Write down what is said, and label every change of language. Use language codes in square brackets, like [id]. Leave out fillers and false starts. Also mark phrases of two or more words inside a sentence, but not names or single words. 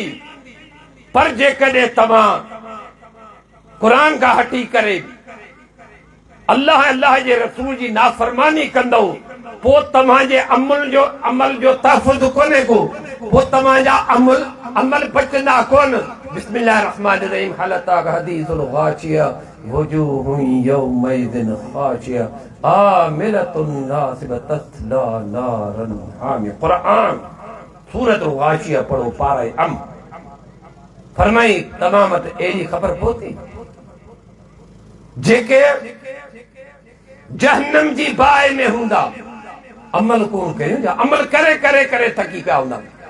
[sd] पर जेकॾहिं तव्हां क़ुरान खां हटी करे अल्लाह जे रसूल जी नाफ़रमानी कंदो, पोइ तव्हांजे अमल जो तहफ़ुज़ कोन्हे को, पोइ तव्हांजा अमल बचंदा कोन। [ar] بسم الله الرحمن الرحيم هل أتاك حديث الغاشية وجوه يومئذ خاشعة عاملة ناصبة تصلى نارا حامية. [sd] क़ुरान सूरतुल गाशिया पढ़ो पाराए अम। फरमाई तमाम वटि अहिड़ी ख़बर पहुती जेके जहन्नम जी बाहि में हूंदा, अमल कोन कयूं, अमल करे करे करे थकी पिया हूंदा।